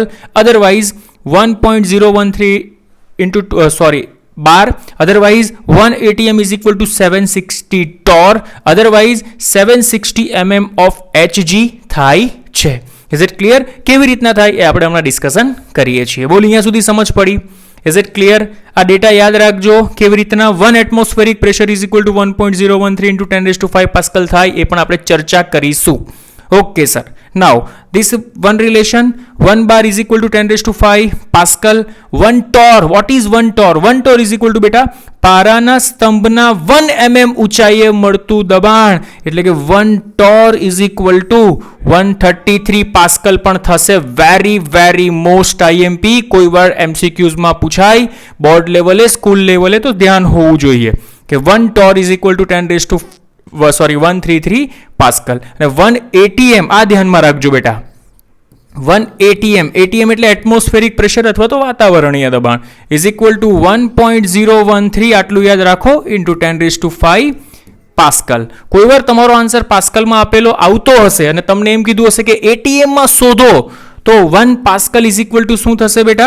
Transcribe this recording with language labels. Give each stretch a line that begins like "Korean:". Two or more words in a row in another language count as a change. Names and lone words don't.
English: otherwise 1.013 bar, otherwise 1 atm is equal to 760 torr, otherwise 760 mm of hg
Gujarati: થાય છે.
English: is it clear?
Gujarati: કેવી રીતના થાય એ આપણે હમણાં ડિસ્કશન કરીએ છીએ. બોલ, અહીંયા સુધી સમજ પડી?
English: is it clear?
Gujarati: આ ડેટા યાદ રાખજો કેવી રીતના 1
English: atmospheric pressure is equal to 1.013 into 10⁵ pascal
Gujarati: થાય, એ પણ આપણે ચર્ચા કરીશું.
English: okay sir, Now this one relation, 1 bar is equal to 10 raised to 5 Pascal. 1 torr, what is 1 torr? 1 torr is equal to
Gujarati: બેટા પારાના સ્તંભના 1 mm ઊંચાઈએ મળતું દબાણ, એટલે કે
English: 1 torr is equal to 133
Gujarati: પાસ્કલ પણ થશે.
English: very very most IMP,
Gujarati: કોઈ વાર MCQs માં પૂછાય બોર્ડ લેવલે, સ્કૂલ લેવલે, તો ધ્યાન હોવું જોઈએ કે
English: 1 torr is equal to 10 raised to 133
Gujarati: પાસ્કલ. અને 1 ATM, આ ધ્યાનમાં રાખજો બેટા, 1 ATM, ATM એટલે
English: atmospheric pressure
Gujarati: અથવા તો વાતાવરણીય દબાણ,
English: is equal to 1.013,
Gujarati: આટલું યાદ રાખો,
English: into 10 raise to 5 pascal.
Gujarati: કોઈ વાર તમારો આન્સર પાસ્કલમાં આપેલો આવતો હશે અને તમને એમ કીધું હશે કે ATM માં શોધો, તો 1 પાસ્કલ
English: is equal to
Gujarati: શું થશે બેટા?